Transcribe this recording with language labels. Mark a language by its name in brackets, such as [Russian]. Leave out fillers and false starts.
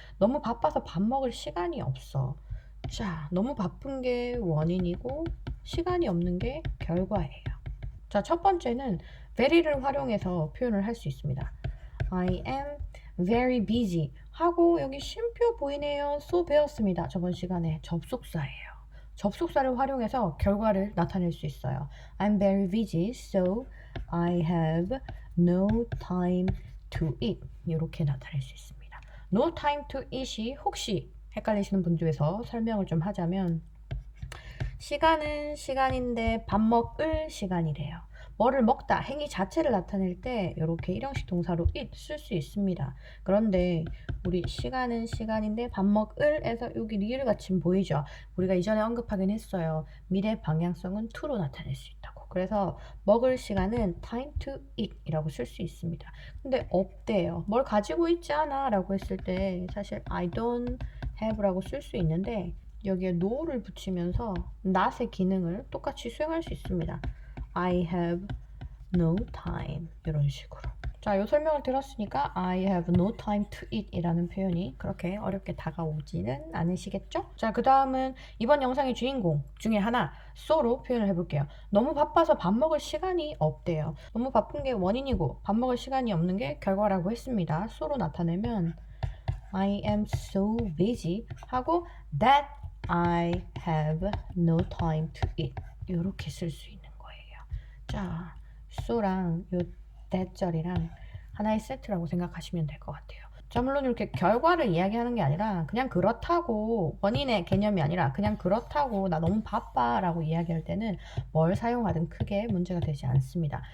[Korean] 너무 바빠서 밥 먹을 시간이 없어. 자, 너무 바쁜 게 원인이고 시간이 없는 게 결과예요. 자, 첫 번째는 very를 활용해서 표현을 할 수 있습니다. [English] I am very busy [Korean] 하고 여기 쉼표 보이네요. so 배웠습니다. 저번 시간에 접속사예요. 접속사를 활용해서 결과를 나타낼 수 있어요. [English] I'm very busy, so I have no time to eat. [Korean] 이렇게 나타낼 수 있습니다. [English] No time to eat [Korean] 이 혹시 헷갈리시는 분들 위해서 설명을 좀 하자면 시간은 시간인데 밥 먹을 시간이래요. 뭐를 먹다, 행위 자체를 나타낼 때 이렇게 일형식 동사로 it 쓸 수 있습니다. 그런데 우리 시간은 시간인데 밥 먹을에서 여기 리을 받침 보이죠? 우리가 이전에 언급하긴 했어요. 미래 방향성은 to로 나타낼 수 있다고. 그래서 먹을 시간은 [English] time to eat [Korean] 이라고 쓸 수 있습니다. 근데 없대요. 뭘 가지고 있지 않아 라고 했을 때 사실 [English] I don't have [Korean] 라고 쓸 수 있는데 여기에 no를 붙이면서 not의 기능을 똑같이 수행할 수 있습니다. [English] I have no time [Korean] 이런 식으로. 자, 이 설명을 들었으니까 [English] I have no time to eat [Korean] 이라는 표현이 그렇게 어렵게 다가오지는 않으시겠죠? 자, 그 다음은 이번 영상의 주인공 중에 하나 so로 표현을 해볼게요. 너무 바빠서 밥 먹을 시간이 없대요. 너무 바쁜 게 원인이고 밥 먹을 시간이 없는 게 결과라고 했습니다. so로 나타내면 [English] I am so busy [Korean] 하고 [English] that I have no time to eat [Korean] 이렇게 쓸 수 있는 거예요. 자, so랑 요 that절이랑 하나의 세트라고 생각하시면 될 것 같아요. 자, 물론 이렇게 결과를 이야기하는 게 아니라 그냥 그렇다고 원인의 개념이 아니라 그냥 그렇다고 나 너무 바빠 라고 이야기할 때는 뭘 사용하든 크게 문제가 되지 않습니다.